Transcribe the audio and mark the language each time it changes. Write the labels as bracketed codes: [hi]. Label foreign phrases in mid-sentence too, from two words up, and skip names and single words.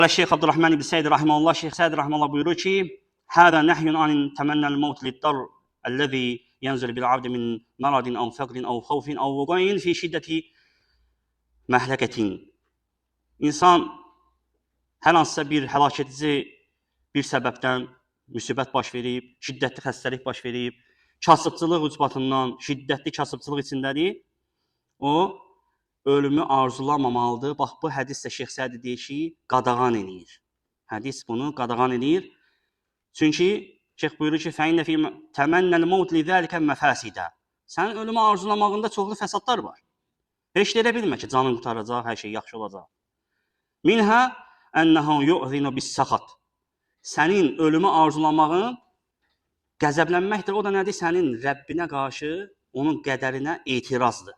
[az] Şeyh Abdurrahman ibn Said rahimehullah, Şeyh Said rahimehullah buyurur ki: [ar] "هذا نهي عن تمني الموت للضر الذي ينزل بالعبد من مرض أو فقر أو خوف أو وقوع في شدة مهلكة." [az] İnsan hər hansısa bir həlakətici bir səbəbdən müsibət baş verib, şiddətli xəstəlik baş verib, kasıbçılıq ucbatından şiddətli kasıbçılıq içindədir, o ölümü arzulamamalıdır. Bax, bu hədis də Şeyx Sədi deyir ki, qadağan edir. Hədis bunu qadağan edir. Çünki Şeyx buyurur ki, [ar] فَاِنَّ فِي تَمَنَّ الْمَوْتِ لِذَٰلِكَ مَفَاسِدًا. [az] Sənin ölümü arzulamağında çoxlu fəsadlar var. Heç də elə bilmə ki, canın qutaracaq, hər şey yaxşı olacaq. [ar] منها أنه يؤذن بالسخط. [az] Sənin ölümü arzulamağın qəzəblənməkdir. O da nədir? Sənin Rəbbinə qarşı onun qədərinə etirazdır.